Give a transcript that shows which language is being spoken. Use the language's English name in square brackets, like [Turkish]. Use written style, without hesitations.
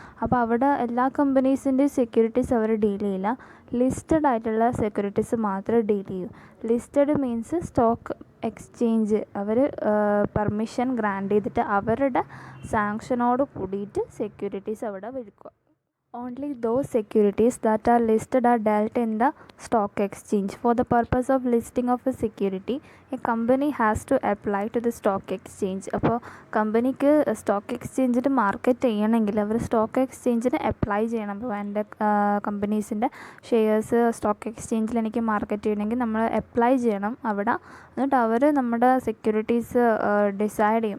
[Malayalam] അപ്പോൾ അവിടെ എല്ലാ കമ്പനീസിൻ്റെയും സെക്യൂരിറ്റീസ് അവർ ഡീൽ ചെയ്യില്ല. ലിസ്റ്റഡ് ആയിട്ടുള്ള സെക്യൂരിറ്റീസ് മാത്രമേ ഡീൽ ചെയ്യൂ. ലിസ്റ്റഡ് മീൻസ് സ്റ്റോക്ക് എക്സ്ചേഞ്ച് അവർ പെർമിഷൻ ഗ്രാൻഡ് ചെയ്തിട്ട് അവരുടെ സാങ്ഷനോട് കൂടിയിട്ട് സെക്യൂരിറ്റീസ് അവിടെ വിൽക്കുക. [English] Only those securities that are listed are dealt in the stock exchange. For the purpose of listing of a security, a company has to apply to the stock exchange. [Malayalam] അപ്പോൾ കമ്പനിക്ക് stock എക്സ്ചേഞ്ചിൽ market ചെയ്യണമെങ്കിൽ അവർ stock എക്സ്ചേഞ്ചിന് apply ചെയ്യണം. അപ്പോൾ എൻ്റെ കമ്പനീസിൻ്റെ shares stock എക്സ്ചേഞ്ചിൽ എനിക്ക് market ചെയ്യണമെങ്കിൽ നമ്മൾ അപ്ലൈ ചെയ്യണം അവിടെ. എന്നിട്ട് അവർ നമ്മുടെ സെക്യൂരിറ്റീസ് ഡിസൈഡ് ചെയ്യും.